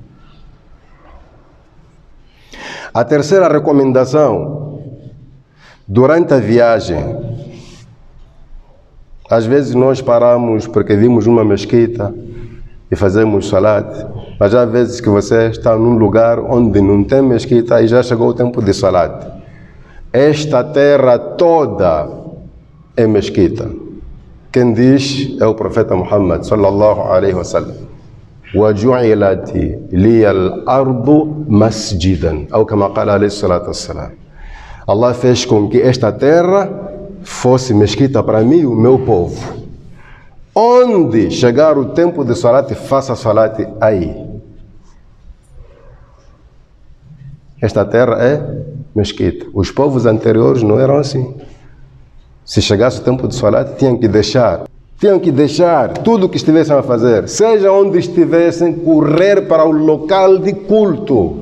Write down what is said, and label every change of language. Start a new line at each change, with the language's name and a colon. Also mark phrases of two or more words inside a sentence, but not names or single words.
Portuguese: A terceira recomendação: durante a viagem, às vezes nós paramos porque vimos uma mesquita e fazemos salat, mas há vezes que você está num lugar onde não tem mesquita e já chegou o tempo de salat. Esta terra toda é mesquita. Quem diz é o profeta Muhammad
Arabic: صلى الله عليه وسلم. وَجُعِلَتْ لِيَ الْأَرْضُ مَسْجِدًا أو كما قال عليه الصلاة والسلام.
Portuguese: Allah fez com que esta terra fosse mesquita para mim e o meu povo. Onde chegar o tempo de salat, faça salat aí. Esta terra é mesquita. Os povos anteriores não eram assim. Se chegasse o tempo de salat, tinham que deixar tudo o que estivessem a fazer, seja onde estivessem, correr para o local de culto.